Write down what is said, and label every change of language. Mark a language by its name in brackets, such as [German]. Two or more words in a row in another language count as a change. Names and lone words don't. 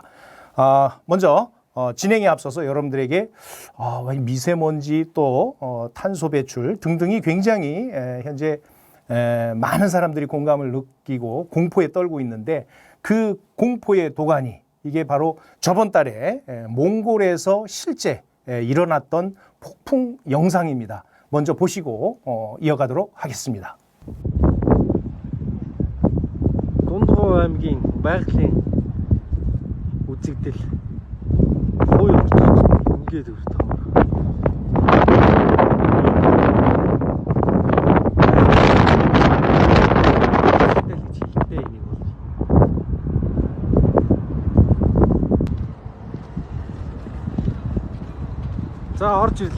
[Korean] 먼저 진행에 앞서서 여러분들에게 미세먼지 또 탄소 배출 등등이 굉장히 현재 많은 사람들이 공감을 느끼고 공포에 떨고 있는데, 그 공포의 도가니, 이게 바로 저번 달에 몽골에서 실제 일어났던 폭풍 영상입니다. 먼저 보시고 이어가도록 하겠습니다. [Mongolian] Дундгой аймгийн байгалийн үзэгдэл хууь ингээд өртөө. За орж ирлээ.